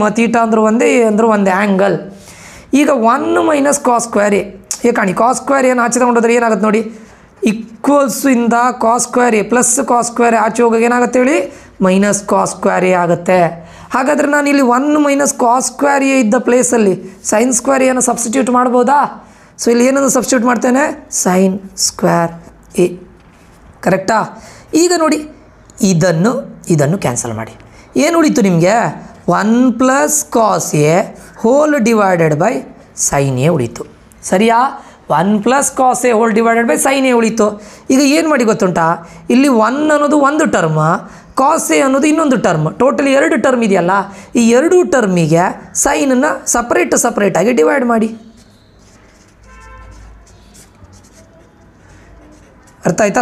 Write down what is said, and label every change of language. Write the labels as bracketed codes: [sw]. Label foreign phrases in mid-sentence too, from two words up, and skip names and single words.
[kn] ತೀಟಾ ಅಂದರೂ ಒಂದೇ, A ಅಂದರೂ ಒಂದೇ ಆ್ಯಂಗಲ್. ಈಗ 1 - cos²A ಏ ಕಾಣಿ, cos² ಏನು ಆಚೆ ತಗೊಂಡೋದ್ರೆ ಏನಾಗುತ್ತೆ ನೋಡಿ, ಈಕ್ವಲ್ಸ್ ಇಂದ cos²A ಪ್ಲಸ್ cos² ಆಚೆ ಹೋಗೋಕೆ ಏನಾಗುತ್ತೆ ಹೇಳಿ? -cos² ಆಗುತ್ತೆ. ಹಾಗಾದರೆ ನಾನು ಇಲ್ಲಿ 1 - cos² ಇದ್ದ ಪ್ಲೇಸಲ್ಲಿ sin² ಅನ್ನು ಸಬ್ಸ್ಟಿಟ್ಯೂಟ್ ಮಾಡ್ಬೋದಾ? ಸೊ ಇಲ್ಲಿ ಏನನ್ನು ಸಬ್ಸ್ಟಿಟ್ಯೂಟ್ ಮಾಡ್ತೇನೆ? sin²A. ಕರೆಕ್ಟಾ? ಈಗ ನೋಡಿ ಇದನ್ನು ಕ್ಯಾನ್ಸಲ್ ಮಾಡಿ. ಏನು ಉಳಿತು ನಿಮಗೆ? 1 + cos A [en] whole divided by [kn] sin A ಉಳಿತು. ಸರಿಯಾ? 1 + cos A [en] whole divided by [kn] sin A ಉಳಿತು. ಈಗ ಏನು ಮಾಡಿ ಗೊತ್ತುಂಟಾ? ಇಲ್ಲಿ 1 ಅನ್ನೋದು ಒಂದು ಟರ್ಮ್, cos A ಅನ್ನೋದು ಇನ್ನೊಂದು ಟರ್ಮ್, ಟೋಟಲಿ 2 ಟರ್ಮ್ ಇದೆಯಲ್ಲ, ಈ 2 ಟರ್ಮಿಗೆ ಸೈನನ್ನು ಸಪ್ರೇಟಾಗಿ ಡಿವೈಡ್ ಮಾಡಿ. ಅರ್ಥ ಆಯ್ತಾ?